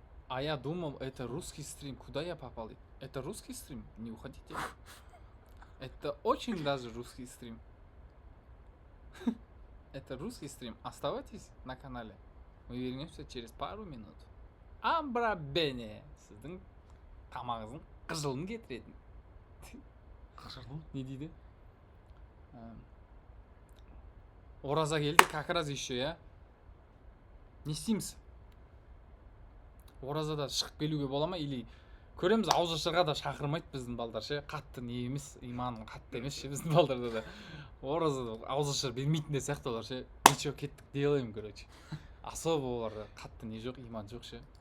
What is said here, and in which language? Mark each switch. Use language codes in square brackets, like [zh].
[ru] А я думал, это русский стрим. Куда я попал? Это русский стрим? Не уходите. Это очень даже русский стрим. Это русский стрим. Оставайтесь на канале. Мы вернемся через пару минут. Амбрабене. [kk] Сіздің тамағыңыздың қырық жылын кетіретін. Қашырдым. Не дейді? Ораза келді, [ru] как раз еще, [kk] иә. Не істейміз? Оразада шығып келуге бола ма? Или көреміз, ауызашарға да шақырмайды біздің балдар ше. Қатты не емес, иманың қатты емес ше біздің балдарда да. Оразада ауызашар бермейтін де сияқты олар ше. [ru] Ничего, [kk] кеттік [ru] делаем, короче. Особо [kk] оларда қатты не жоқ, иман жоқ ше.